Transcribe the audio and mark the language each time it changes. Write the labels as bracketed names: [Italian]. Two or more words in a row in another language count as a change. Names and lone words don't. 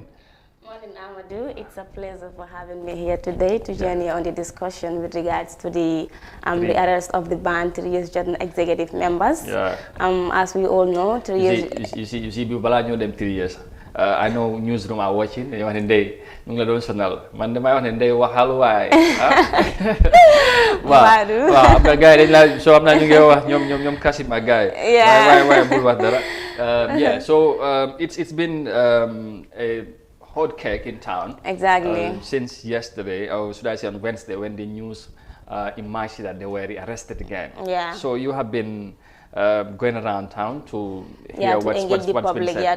[English] Morning, Amadou. It's a pleasure for having me here today to join you on the discussion with regards to the arrest of the banned 3 Years Jotna executive members. Yeah. As we all know, 3 years... You see, people know them 3 years. I know newsroom are watching. You want [Wolof] Ndeye, ñu ngi la doon sonal man damay wax ne Ndeye waxal waay. waaw am na gars yi dañ la soo am naa ñu ngi wax ñoom Kasim ak gars yi. waaye bul wax dara. [English] Yeah, so it's been a hot cake in town. Exactly. Since yesterday, or should I say on Wednesday, when the news emerged that they were arrested again. Yeah. So you have been going around town to hear what's been said.